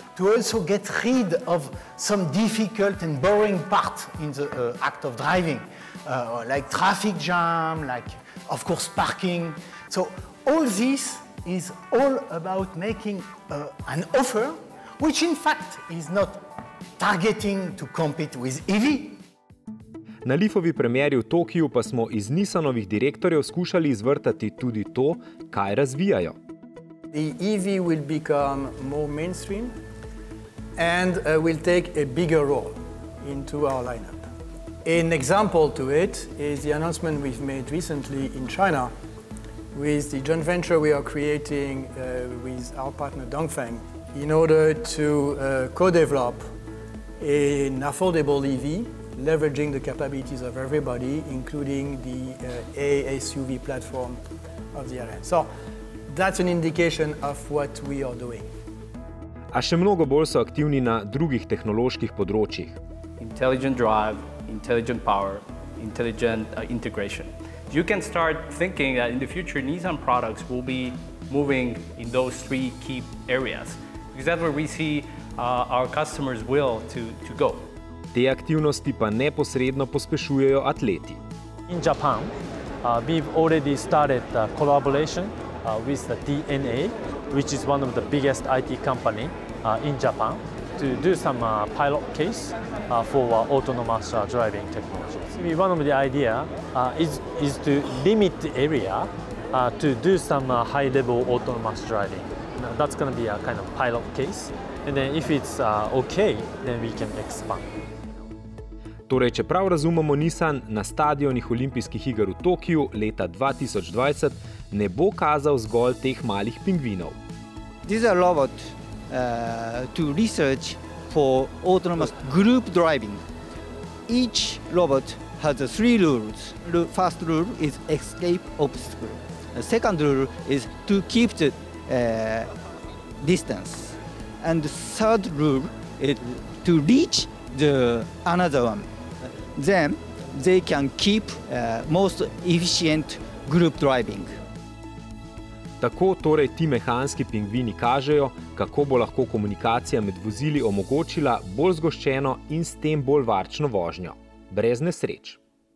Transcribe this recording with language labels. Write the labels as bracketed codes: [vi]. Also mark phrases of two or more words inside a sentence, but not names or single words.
[en] To also get rid of some difficult and boring part in the act of driving, like traffic jam, like, of course, parking. So all this is all about making an offer which in fact is not targeting to compete with EV. [sl] Na Leafovi premieri v Tokiu pa smo iz Nissanovih direktorjev skušali izvrtati tudi to, kaj razvijajo. [en] The EV will become more mainstream and will take a bigger role into our lineup. An example to it is the announcement we've made recently in China with the joint venture we are creating with our partner Dongfeng in order to co-develop an affordable EV, leveraging the capabilities of everybody, including the A-SUV platform of the LN. So that's an indication of what we are doing. [sl] A še mnogo bolj so aktivni na drugih tehnoloških področjih. [en] Intelligent drive, intelligent power, intelligent integration. You can start thinking that in the future Nissan products will be moving in those three key areas. Because that's where we see our customers' will to go. [sl] Te aktivnosti pa neposredno pospešujejo atleti. [en] In Japan, we've already started a collaboration with the DNA, which is one of the biggest IT company in Japan. to do some pilot case for autonomous driving technologies. One of the idea is to limit the area to do some high-level autonomous driving. That's going to be a kind of pilot case, and then if it's okay, then we can expand. [sl] Torej, če prav razumemo, Nissan na stadionih olimpijskih iger v Tokiu leta 2020 ne bo kazal zgolj teh malih pingvinov. [en] This is a robot to research for autonomous group driving. Each robot has 3 rules. The first rule is escape obstacle. The second rule is to keep the distance. And the third rule is to reach the another one. Then they can keep most efficient group driving. [sl] Tako torej ti mehanski pingvini kažejo, kako bo lahko komunikacija med vozili omogočila bolj zgoščeno in s tem bolj varčno vožnjo, brez nesreč.